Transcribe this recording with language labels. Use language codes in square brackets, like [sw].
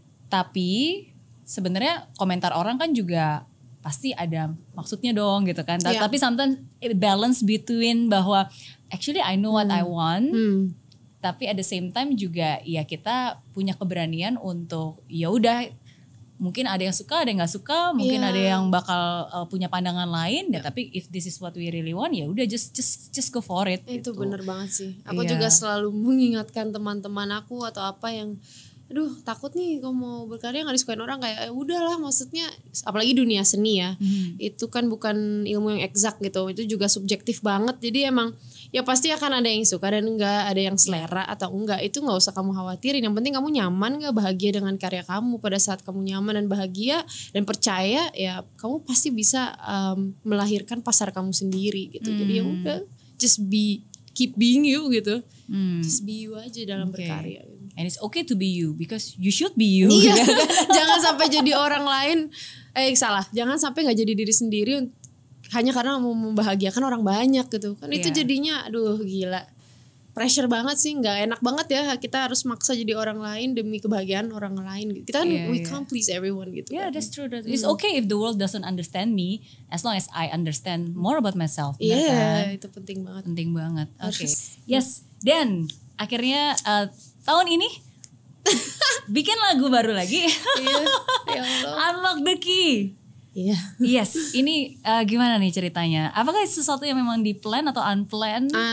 [id] Tapi sebenarnya komentar orang kan juga pasti ada maksudnya dong gitu kan. Tapi [en] sometimes balance between [id] bahwa [en] actually I know what I want, [id] tapi at the same time juga ya kita punya keberanian untuk ya udah, mungkin ada yang suka, ada yang nggak suka, mungkin ada yang bakal punya pandangan lain. Tapi [en] if this is what we really want, [id] ya udah [en] just go for it. [id] Itu gitu. Bener banget sih. Aku juga selalu mengingatkan teman-teman aku atau apa yang aduh takut nih kalau mau berkarya nggak disukain orang, kayak udahlah, maksudnya apalagi dunia seni ya, itu kan bukan ilmu yang eksak gitu, itu juga subjektif banget. Jadi emang ya pasti akan ada yang suka dan enggak, ada yang selera atau enggak, itu nggak usah kamu khawatirin. Yang penting kamu nyaman nggak, bahagia dengan karya kamu. Pada saat kamu nyaman dan bahagia dan percaya, ya kamu pasti bisa melahirkan pasar kamu sendiri gitu. Jadi ya udah, [en] just keep being you [id] gitu. [en] Just be you [id] aja dalam berkarya. [en] And it's okay to be you because you should be you. [id] Iya. Jangan sampai jadi orang lain. Jangan sampai nggak jadi diri sendiri hanya karena mau membahagiakan orang banyak gitu. Kan itu jadinya aduh gila. Pressure banget sih, nggak enak banget ya. Kita harus maksa jadi orang lain demi kebahagiaan orang lain. Kita kan [en] we can't please everyone [id] gitu. [en] Yeah, that's true. It's okay if the world doesn't understand me as long as I understand more about myself. [id] Iya, itu penting banget. Penting banget. Oke. Yes. Dan akhirnya tahun ini bikin lagu baru lagi. Ya Allah. [en] Unlock the Key. [id] Iya. Yes, ini gimana nih ceritanya? Apakah sesuatu yang memang di plan atau unplanned?